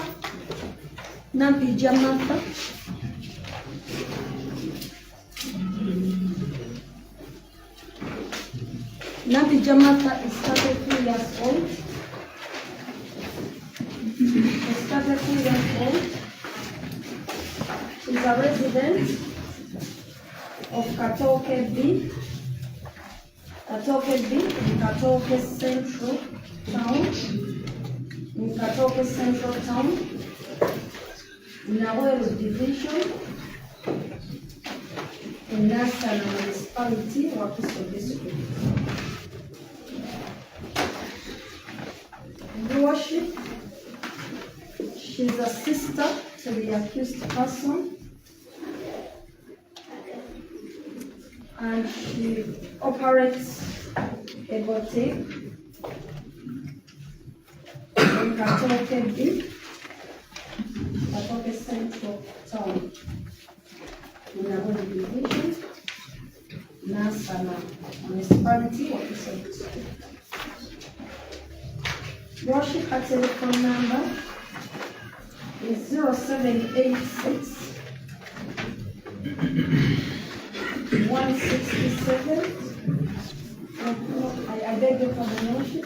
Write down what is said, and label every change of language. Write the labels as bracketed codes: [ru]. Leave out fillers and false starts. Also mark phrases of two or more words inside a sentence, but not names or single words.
[en] Nampija Martha. Nampija Martha is 33 years old. She's 33 years old. She's a resident of Katoke B. Katoke B in Katoke Central Town. In Katoke Central Town. In Awelu Division. In Nasana Municipality, Wakiso District. Your Worship, she's a sister to the accused person. And she operates a boutique in Katoke B, Katoke Central Town, in Awelu Division, Nasana Municipality, Wakiso District. Your Worship, her telephone number is 0786 167. I beg your pardon, Your Worship.